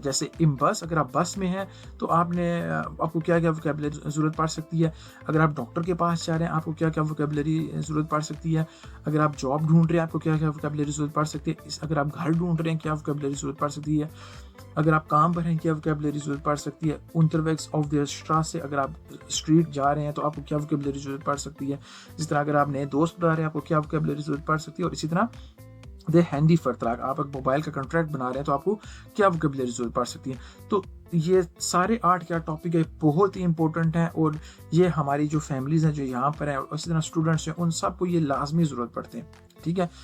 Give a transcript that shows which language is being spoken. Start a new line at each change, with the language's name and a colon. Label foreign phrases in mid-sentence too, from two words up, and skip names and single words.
Hindi: जैसे इन बस, अगर आप बस में हैं तो आपको क्या क्या वोकैबुलरी ज़रूरत पड़ सकती है। अगर आप डॉक्टर के पास जा रहे हैं आपको क्या क्या वोकैबुलरी ज़रूरत पड़ सकती है। अगर आप जॉब ढूंढ रहे हैं आपको क्या क्या वोकैबुलरी ज़रूरत पड़ सकती है। अगर आप घर ढूंढ रहे हैं क्या वोकैबुलरी ज़रूरत पड़ सकती है। अगर आप काम पर हैं क्या वोकैबुलरी ज़रूरत पड़ सकती है।
German: unterwegs auf der Straße,
Hindi: अगर आप स्ट्रीट जा रहे हैं तो आपको क्या वोकैबुलरी ज़रूरत पड़ सकती है। इस तरह अगर आप नए दोस्त बना रहे हैं आपको क्या वोकैबुलरी ज़रूरत पड़ सकती है। और इसी तरह
German: der Handyvertrag,
Hindi: आप एक मोबाइल का कॉन्ट्रैक्ट बना रहे हैं तो आपको क्या वोकैबुलरी ज़रूरत पड़ सकती है। तो ये सारे 8 क्या टॉपिक है बहुत ही इंपॉर्टेंट हैं और ये हमारी जो फैमिलीज़ हैं जो यहाँ पर हैं और इसी तरह स्टूडेंट्स हैं उन सबको ये लाजमी ज़रूरत पड़ते हैं, ठीक है।